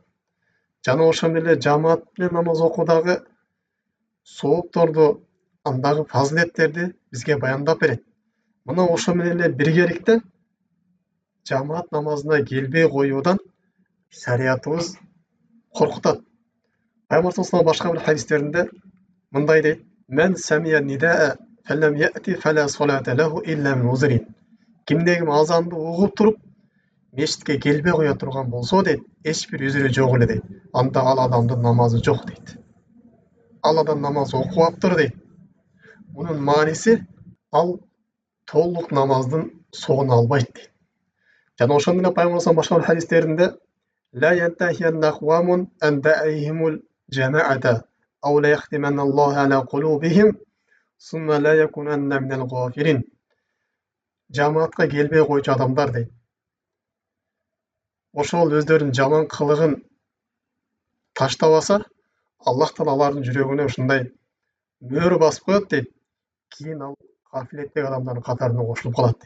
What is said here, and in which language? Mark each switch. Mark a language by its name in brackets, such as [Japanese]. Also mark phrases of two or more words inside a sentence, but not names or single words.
[Kyrgyz] Жана ошондой эле жамаат менен намаз окуудагы соопторду, андагы фазилеттерди бизге баяндап берет. Мына ошо менен эле биргеликте жамаат намазына келбей коюудан шариятыбыз коркутат. Пайгамбар саллаллаху башка бир хадистеринде мындай дейт: [Arabic] "من سمع النداء فلم يأت فلا صلاة له إلا من عذر". [Kyrgyz] Кимде-ким азанды угуп туруп мечитке келбей кое турган болсо дейт, эч бир үзүрү жок эле дейт. Анда ал адамдын намазы жок дейт. Ал адам намаз окубаптыр дейт. Мунун мааниси ал толук намаздын соогун албайт дейт. Жана ошондой эле пайгамбар саллаллаху башка бир хадистеринде: [Arabic] "لينتهين أقوام عن ودعهم الجماعات أو ليختمن الله على قلوبهم ثم لا يكونن من الغافلين. [Kyrgyz] Жамаатка келбей койчу адамдар дейт. Ошол өздөрүнүн жаман кылыгын таштабаса, Аллах Таала алардын жүрөгүнө ушундай мөөр басып коет дейт. Кийин ал гафилеттеги адамдардын катарына кошулуп калат дейт.